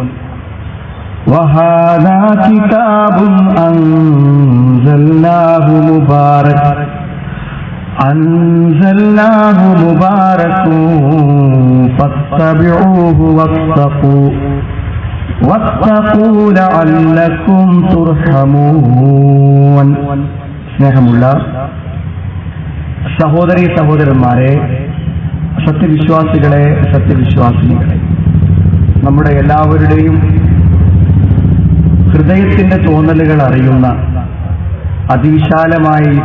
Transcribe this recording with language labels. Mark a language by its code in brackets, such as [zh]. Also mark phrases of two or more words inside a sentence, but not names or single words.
[ar] وهذا كتاب أنزلناه مبارك فاتبعوه واتقوا لعلكم ترحمون. [ml] സ്നേഹമുള്ള സഹോദരീ സഹോദരന്മാരെ, സത്യവിശ്വാസികളെ, സത്യവിശ്വാസിനികളെ, നമ്മുടെ എല്ലാവരുടെയും ഹൃദയത്തിന്റെ തോന്നലുകൾ അറിയുന്ന അതിവിശാലമായ ഈ